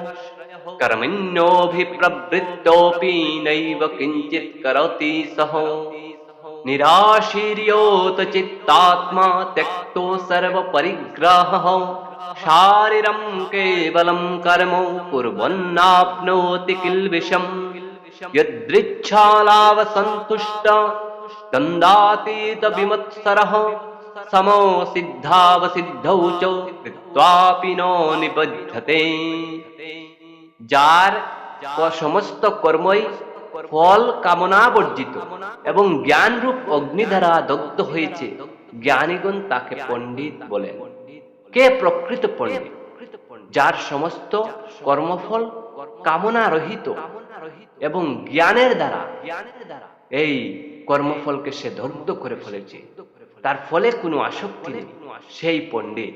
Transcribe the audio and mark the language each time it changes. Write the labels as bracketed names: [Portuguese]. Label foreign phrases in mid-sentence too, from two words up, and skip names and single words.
[Sanskrit] कर्मण्योऽभिप्रवृत्तोऽपि नैव किञ्चित् करोति सः निराशीर्योत चित्तात्मा त्यक्तो सर्वपरिग्रहः शारीरं केवलं कर्म कुर्वन्नाप्नोति किल्बिषम् यदृच्छालावसन्तुष्ट गन्धातीतविमत्सरः समो सिद्धावसिद्धौ च कृत्वापि नो निबध्यते। [Bangla] যার সমস্ত কর্মই ফল কামনা বর্জিত এবং জ্ঞান রূপ অগ্নি দ্বারা দগ্ধ হয়েছে, জ্ঞানীগণ তাকে পণ্ডিত বলেন। কে প্রকৃত পণ্ডিত? যার সমস্ত কর্মফল কামনা রহিত এবং জ্ঞানের দ্বারা এই কর্মফলকে সে দগ্ধ করে ফেলেছে, তার ফলে কোনো আসক্তি নেই, সেই পণ্ডিত।